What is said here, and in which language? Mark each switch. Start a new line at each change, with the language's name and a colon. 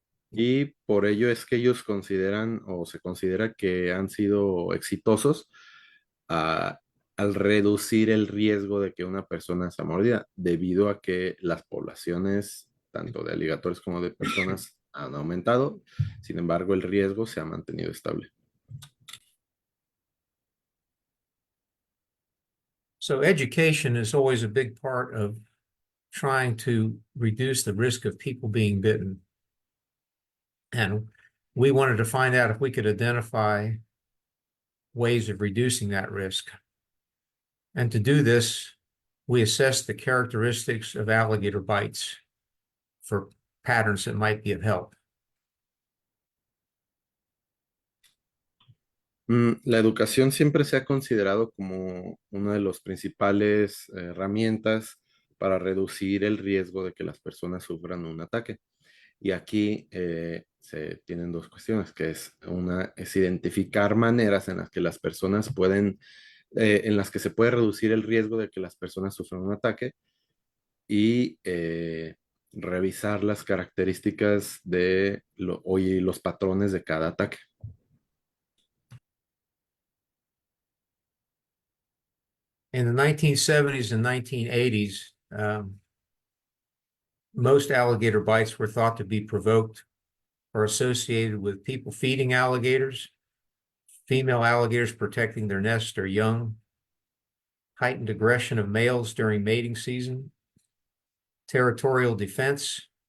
Spanish: Y por ello es que ellos consideran o se considera que han sido exitosos a- al reducir el riesgo de que una persona sea mordida, debido a que las poblaciones, tanto de aligatores como de personas, han aumentado. Sin embargo, el riesgo se ha mantenido estable.
English: So education is always a big part of trying to reduce the risk of people being bitten. And we wanted to find out if we could identify ways of reducing that risk. And to do this, we assessed the characteristics of alligator bites for patterns that might be of help.
Spanish: La educación siempre se ha considerado como una de las principales herramientas para reducir el riesgo de que las personas sufran un ataque. Y aquí se tienen dos cuestiones, que es una es identificar maneras en las que las personas pueden, en las que se puede reducir el riesgo de que las personas sufran un ataque y revisar las características y los patrones de cada ataque.
English: In the 1970s and 1980s, most alligator bites were thought to be provoked or associated with people feeding alligators, female alligators protecting their nest or young, heightened aggression of males during mating season, territorial defense,